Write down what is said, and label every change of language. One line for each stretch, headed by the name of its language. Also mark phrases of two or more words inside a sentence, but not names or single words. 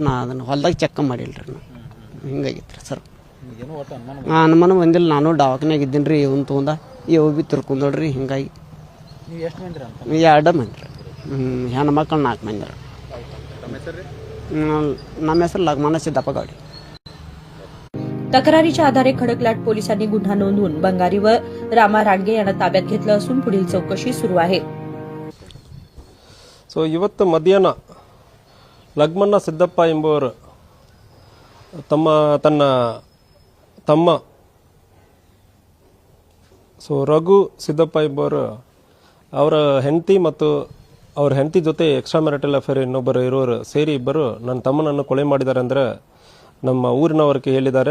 Kannada: ನಾ ಅದನ್ನು ಹೊಲ್ದಾಗ ಚೆಕ್ ಮಾಡಿಲ್ಲ ರೀ. ಹಿಂಗಾಗಿತ್ತು ಸರ್. ಅನುಮಾನ ಬಂದಿಲ್ಲ. ನಾನು ದವಾಖಾನ್ಯಾಗ ಇದ್ದೀನಿ ರೀ. ಇವನ್ ತೊಗೊಂಡ ಯಾವ ಭೀ ತಿರ್ಕೊಂಡ್ರಿ. ಹಿಂಗಾಗಿ 2 ಮಂದಿ ರೀ. ಹೆಣ್ಣು ಮಕ್ಕಳು 4 ಮಂದಿ ರೀ. ನಮ್ಮ ಹೆಸರು ಲಗ್ಮನ सिद्धप्पा गौडी.
Marathi: तक्रारीच्या आधारे खडकलाट पोलिसांनी गुन्हा नोंदवून बंगारी व रामा रांडगे यांना ताब्यात घेतलं असून पुढील चौकशी सुरू आहे.
Kannada: ಇವತ್ತು ಮಧ್ಯಾಹ್ನ ಲಗ್ಮನ್ನ ಸಿದ್ದಪ್ಪ ಎಂಬುವರು ತನ್ನ ತಮ್ಮ ರಘು ಸಿದ್ದಪ್ಪ ಎಂಬುವರು ಅವರ ಹೆಂಡತಿ ಮತ್ತು ಅವ್ರ ಹೆಂಡತಿ ಜೊತೆ
English: extra marital affair
Kannada: ಇನ್ನೊಬ್ಬರು ಇರೋರು ಸೇರಿ ಇಬ್ಬರು ನನ್ನ ತಮ್ಮನನ್ನು ಕೊಲೆ ಮಾಡಿದ್ದಾರೆ ಅಂದರೆ ನಮ್ಮ ಊರಿನವರಿಗೆ ಹೇಳಿದ್ದಾರೆ.